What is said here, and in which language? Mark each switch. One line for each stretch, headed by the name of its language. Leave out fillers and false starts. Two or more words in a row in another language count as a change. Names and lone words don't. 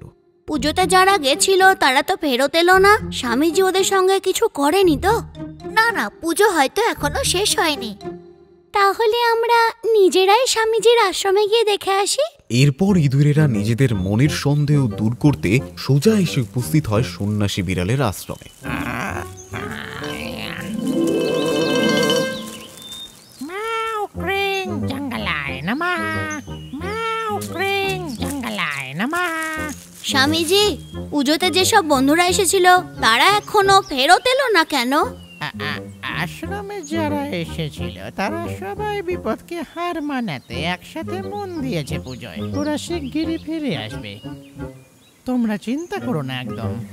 Bangla: পুজোতে যারা গেছিল তারা তো ফেরত এলো না। স্বামীজি ওদের সঙ্গে কিছু করেনি তো? না না, পুজো হয়তো এখনো শেষ হয়নি। তাহলে আমরা নিজেরাই স্বামীজির আশ্রমে গিয়ে দেখে আসি। এরপর ইঁদুরেরা নিজেদের মনের সন্দেহ দূর করতে সোজা এসে উপস্থিত হয় সন্ন্যাসী বিড়ালের আশ্রমে।
Sanskrit: म्याऊ क्रीम जंगलाय नमः, म्याऊ क्रीम जंगलाय नमः।
Bangla: স্বামীজি, পুজোতে যেসব বন্ধুরা এসেছিল তারা এখনো ফেরত এলো না কেন? আশ্রমে যারা এসেছিল তারা সবাই বিপদকে হার মানাতে একসাথে মন দিয়েছে পুজোয়। ওরা শিগগিরই ফিরে আসবে, তোমরা চিন্তা করো না একদম।